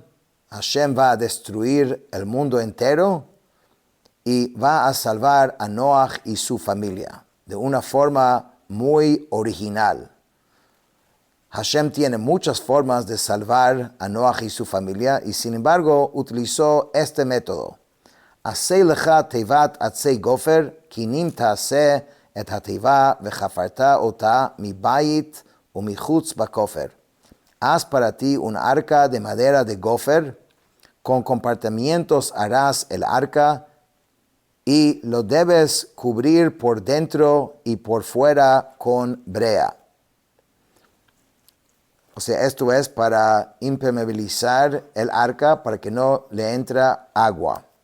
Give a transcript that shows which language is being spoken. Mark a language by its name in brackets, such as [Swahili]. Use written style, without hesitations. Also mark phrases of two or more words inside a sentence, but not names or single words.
[Spanish] Hashem va a destruir el mundo entero y va a salvar a Noach y su familia de una forma muy original. Hashem tiene muchas formas de salvar a Noach y su familia y sin embargo utilizó este método. [Hebrew] עשה לך תבת עצי גפר, קנים תעשה את התבה וכפרת אתה מבית ומחוץ בכפר. [Spanish] Haz para ti un arca de madera de gofer, con compartimientos harás el arca y lo debes cubrir por dentro y por fuera con brea. O sea, esto es para impermeabilizar el arca para que no le entra agua.